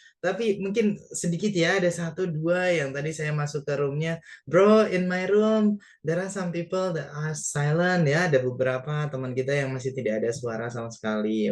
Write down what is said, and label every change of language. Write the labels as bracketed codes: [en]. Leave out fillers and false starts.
[id] Tapi mungkin sedikit ya, ada 1-2 yang tadi saya masuk ke roomnya. [en] Bro, in my room, there are some people that are silent ya. [id] Ada beberapa teman kita yang masih tidak ada suara sama sekali.